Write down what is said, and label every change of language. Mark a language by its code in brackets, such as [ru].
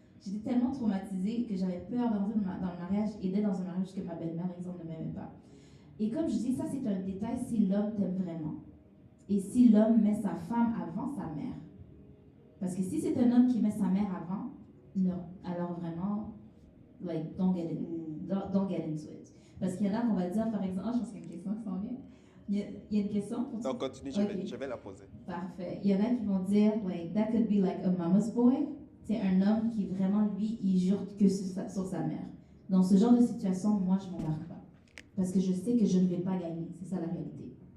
[fr] J'étais tellement traumatisée que j'avais peur dans le mariage et d'être dans un mariage que ma belle-mère, par exemple, ne m'aimait pas. Et comme je dis, ça c'est un détail si l'homme t'aime vraiment. Et si l'homme met sa femme avant sa mère. Parce que si c'est un homme qui met sa mère avant, non. Alors vraiment, [en] don't get into it. [fr] Parce qu'il y en a qu'on va dire, par exemple, je pense qu'il y a une question qui s'en vient. Il y a une question pour Non, continue, je vais la poser. Parfait. Il y en a qui vont dire, [en] that could be like a mama's boy. [fr] C'est un homme qui vraiment, lui, il jure que sur sa mère. Dans ce genre de situation, moi, je ne m'embarque pas. Parce que je sais que je ne vais pas gagner. C'est ça la réalité.